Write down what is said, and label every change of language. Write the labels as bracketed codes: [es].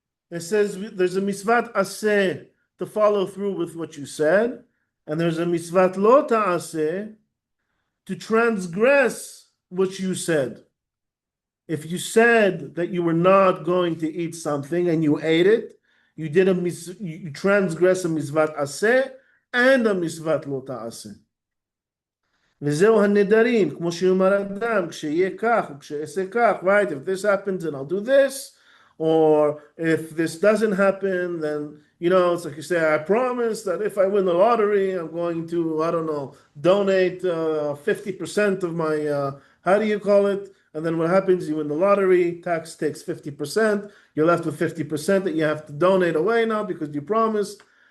[en] It says there's a mitzvat aseh to follow through with what you said, and there's a mitzvat lo ta'aseh to transgress what you said. If you said that you were not going to eat something and you ate it, you transgress a mitzvat aseh and a mitzvat lo ta'aseh. [he] וזהו הנדרים, כמו שיאמר אדם, כשיהיה כך וכשאעשה כך, right? [en] If this happens, then I'll do this. Or if this doesn't happen, then, it's like you say, I promise that if I win the lottery, I'm going to, I don't know, donate 50% of my, how do you call it? And then what happens, you win the lottery, tax takes 50%, you're left with 50% that you have to donate away now because you promised.